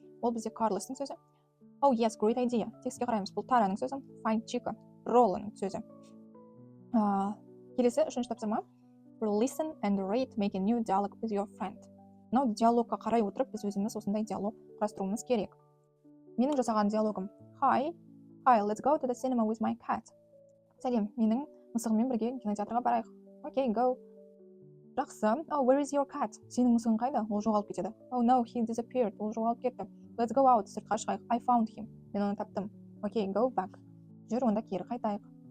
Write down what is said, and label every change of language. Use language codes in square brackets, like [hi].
[kk] Ол бізде Карлостың сөзі. [en] Oh yes, great idea. [kk] Текстке қараймыз. Бұл Тараның сөзі. [en] Find Chica. [kk] Ролланың сөзі. Келесі үшінші тапсырма. [en] Listen and read, make a new dialogue with your friend. [kk] Мынау диалогқа қарай отырып, біз өзіміз осындай диалог құрастыруымыз керек. Менің жасаған диалогым. [en] Hi, let's go to the cinema with my cat. [kk] Сәлем, менің мысығыммен бірге кинотеатрға барайық. [en] Okay, go. [kk] Жақсы. [en] Oh, where is your cat? [kk] Сенің мысығың қайда? Ол жоғалып кетеді. [en] Oh no, he disappeared. [kk] Ол жоғалып кетті. [en] Let's go out. [kk] Сыртқа шығайық. [en] I found him. [kk] Мен оны таптым. [en] Okay, go back. [kk] Жүр, онда кері қайтайық.